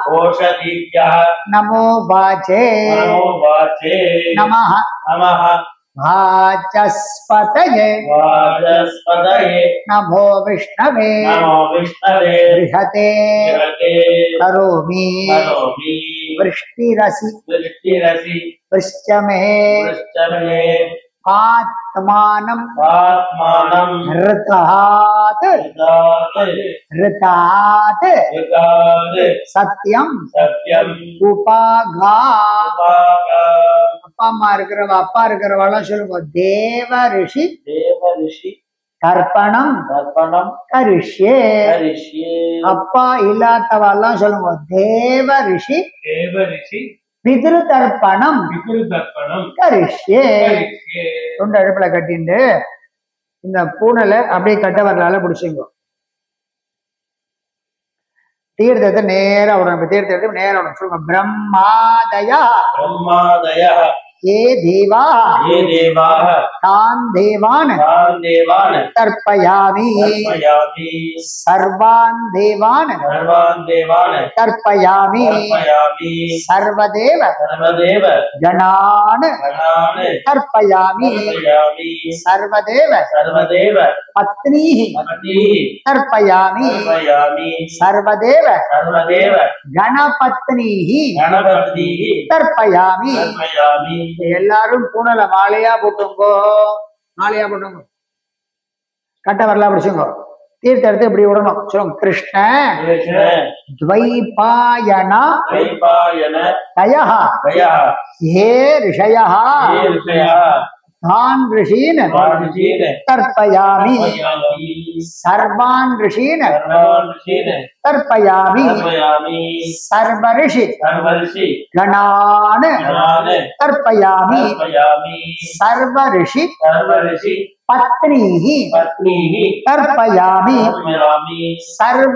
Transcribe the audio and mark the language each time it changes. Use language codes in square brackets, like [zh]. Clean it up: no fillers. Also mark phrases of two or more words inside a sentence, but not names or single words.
[sa] नमो वाचे नमः वाचस्पतये नमो विष्णवे बृहते करोमि वृष्टिरसि वृश्चमे आत्मानं ऋतात् सत्यं उपागा [ta] அப்பா அம்மா இருக்கிறவ அப்பா இருக்கிறவெல்லாம் சொல்லுங்க [sa] देव ऋषि तर्पणम् करिष्ये [ta] அப்பா இல்லாதவெல்லாம் சொல்லுங்க [sa] देव ऋषि पितृ तर्पणम् करिष्ये [ta] தொண்டை அடுப்புல கட்டிண்டு இந்த பூனலை அப்படியே கட்ட வரலால பிடிச்சிங்க தீர்த்தத்தை நேரா விடணும் தீர்த்தத்தை நேரா விடணும் சொல்லுங்க [sa] ब्रह्मादयः ये देवाः तान् देवान् तर्पयामि सर्वान् देवान् तर्पयामि सर्वदेव जनान् तर्पयामि सर्वदेव पत्नीः तर्पयामि सर्वदेव गणपत्नीः तर्पयामि [ta] எல்லாரும் பூனல மாலையா போட்டுங்கோ கட்ட வரலாம் பிடிச்சுங்கோ தீர்த்த எடுத்து இப்படி விடணும். [sa] சொல்லுங்க, कृष्ण द्वैपायन आदयः ये ऋषयः तान् ऋषीन् तर्पयामि सर्वान् ऋषीन् तर्पयामि सर्व ऋषि गणान् तर्पयामि सर्व ऋषि पत्नीः तर्पयामि सर्व